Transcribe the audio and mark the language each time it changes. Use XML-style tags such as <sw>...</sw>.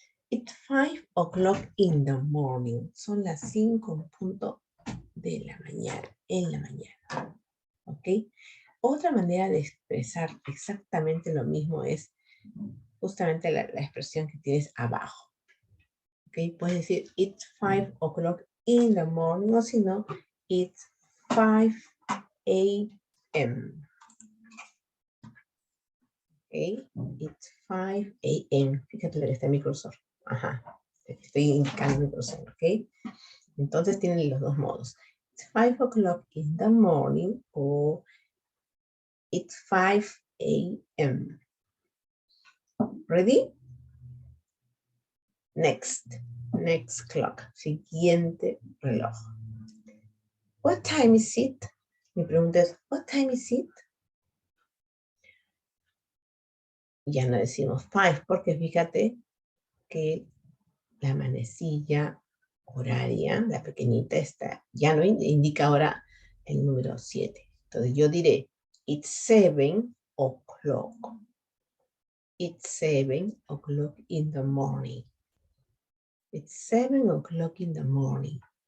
<en>It's 5 o'clock in the morning.</en> <es>Son las 5 en punto de la mañana, en la mañana. ¿Ok? Otra manera de expresar exactamente lo mismo es justamente la expresión que tienes abajo. ¿Ok? Puedes decir,</es> <en>it's 5 o'clock in the morning,</en> <es>o si no,</es> <en>it's 5 a.m. ¿Ok? It's 5 a.m.</en> <es>Fíjate lo que está en mi cursor. Ajá. Estoy indicando mi cursor, ¿ok? Entonces tienen los dos modos.</es> <en>It's 5 o'clock in the morning o it's 5 a.m. Ready? Next clock.</en> <es>Siguiente reloj.</es> <en>What time is it?</en> <es>Mi pregunta es,</es> <en>what time is it?</en> <es>Ya no decimos 5 porque fíjate que la manecilla horaria, la pequeñita, está, ya no indica ahora el número 7. Entonces yo diré,</es> <en>it's 7 o'clock. It's 7 o'clock in the morning. It's 7 o'clock in the morning.</en>